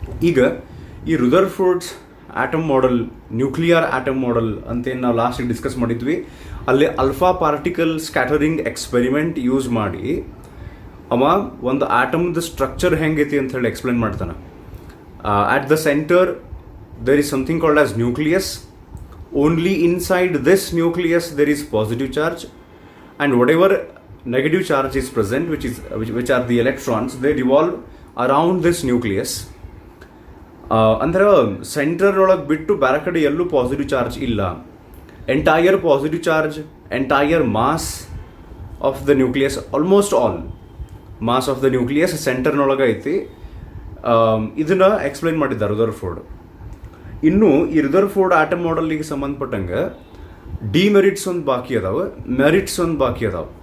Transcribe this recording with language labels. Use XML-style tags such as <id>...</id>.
<kn>ಈಗ ಈ ರುದರ್ಫೋರ್ಡ್ಸ್ atom model, nuclear atom model ಅಂತೇನು ನಾವು ಲಾಸ್ಟಿಗೆ ಡಿಸ್ಕಸ್ ಮಾಡಿದ್ವಿ, ಅಲ್ಲಿ alpha particle scattering experiment use ಮಾಡಿ ಅವ ಒಂದು ಆಟಮ್ದು ಸ್ಟ್ರಕ್ಚರ್ ಹೆಂಗೈತಿ ಅಂತ ಹೇಳಿ ಎಕ್ಸ್ಪ್ಲೇನ್ ಮಾಡ್ತಾನೆ.</kn> <en>At the centre there is something called as nucleus. Only inside this nucleus there is positive charge, and whatever negative charge is present, which are the electrons, they revolve around this nucleus.</en> <kn>ಅಂದ್ರೆ centre ಒಳಗೆ ಬಿಟ್ಟು ಬೇರೆ ಕಡೆ ಎಲ್ಲೂ positive charge ಇಲ್ಲ.</kn> <en>entire positive charge, entire mass of the nucleus, almost all mass of the nucleus</en> <kn>ಸೆಂಟರ್ನೊಳಗೆ ಐತಿ. ಇದನ್ನ explain ಮಾಡಿದ್ದಾರೆ ರುದರ್ಫೋರ್ಡ್. ಇನ್ನು ಈ ರುದರ್ಫೋರ್ಡ್ ಆಟಮ್ ಮಾಡೆಲ್ಗೆ ಸಂಬಂಧಪಟ್ಟಂಗೆ ಡಿಮೆರಿಟ್ಸ್ ಒಂದು ಬಾಕಿ ಅದಾವೆ, ಮೆರಿಟ್ಸ್ ಒಂದು ಬಾಕಿ ಅದಾವೆ.</kn>